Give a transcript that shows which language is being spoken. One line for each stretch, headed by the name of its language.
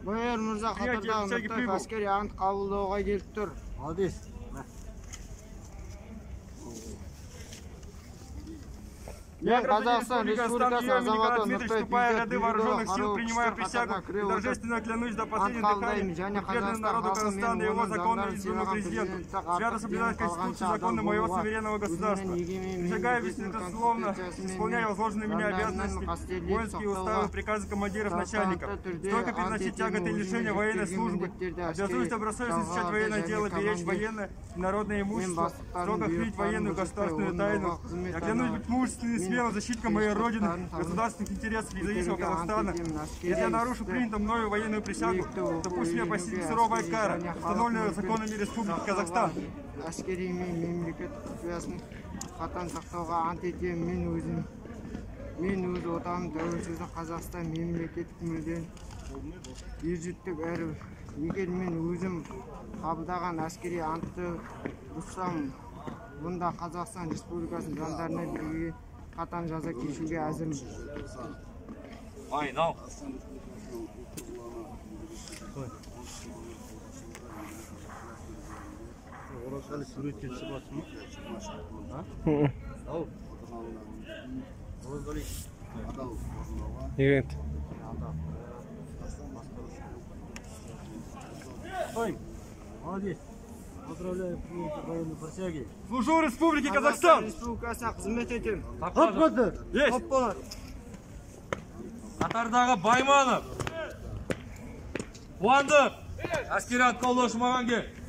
Kazakh: Майор Мырза қатардағы Нұртаев әскери ант қабылдауға келіп тұр.
Russian: Молодец.
Kazakh: Мен Қазақстан Республикасы азаматы Нұртаев
Russian: вступая в ряды вооруженных сил, принимаю присягу и торжественно клянусь до последнего дыхания преданным народу Казахстана и его законному избранному президенту, свято соблюдать Конституцию и законы моего суверенного государства. Присягаю беспрекословно исполняя возложенные меня обязанности, воинские уставы, приказы командиров, начальников, стойко переносить тяготы и лишения военной службы, обязуюсь добросовестно изучать военное дело, беречь военное и народное имущество, строго хранить военную государственную тайну. Я клянусь быть мужественным смелым защитником моей родины, государственных интересов независимого Казахстана. Если я нарушу принятую мною военную присягу, то пусть меня постигнет суровая кара, установленная законами Республики Казахстан.
Kazakh: Әскери мен мемлекет құпиясын қатаң сақтауға ант етемін. Мен өз отаным тәуелсіз Қазақстан мемлекеттік мүддені ержүректік әрі егер мен өзім қабылдаған әскери антты бұзсам, бұнда Қазақстан Республикасының заңдарына белгіленген қатаң жаза кешуге әзірмін. Айнал. Оразғали суретке шығасың ба? Ау. Оразғали. Егет.
Russian: Ой, молодец. Поздравляю принятие военной присяги. Служу Республике Казахстан.
Kazakh: Республикасына қызмет етемін. Топ қазір!
Russian: Есть!
Kazakh: Топ болады! Қатардағы Байманов, Қуандық, әскери ат қабылдау үшін маған кел.